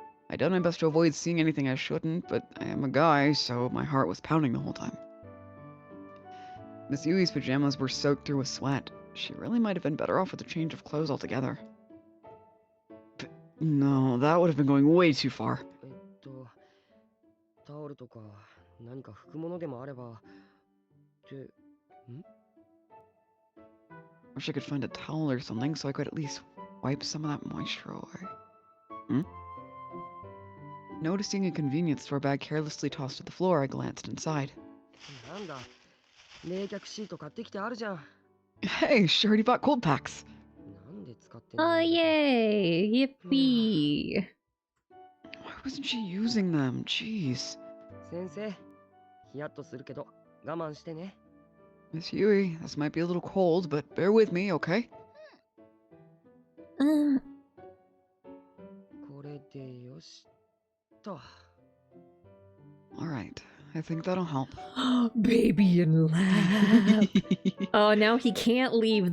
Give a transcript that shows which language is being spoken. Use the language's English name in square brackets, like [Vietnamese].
[English] I done my best to avoid seeing anything I shouldn't, but I am a guy, so my heart was pounding the whole time. Miss Yui's pajamas were soaked through with sweat. She really might have been better off with a change of clothes altogether. But no, that would have been going way too far. [Japanese] タオルとか何か拭くものでもあれば。って、ん? [English] Wish I could find a towel or something so I could at least wipe some of that moisture away. Noticing a convenience store bag carelessly tossed to the floor, I glanced inside. [Japanese] なんだ、冷却シート買ってきてあるじゃん。 [English] Hey, she already bought cold packs. [Japanese] なんで使ってんの? [English] Oh, yay. Yippee. Why wasn't she using them? Jeez. [Japanese] 先生、ヒヤッとするけど我慢してね。 [English] Miss Yui, this might be a little cold, but bear with me, okay? [Japanese] これでよしと。 [English] Alright, I think that'll help. Baby in lab. Oh, now he can't leave.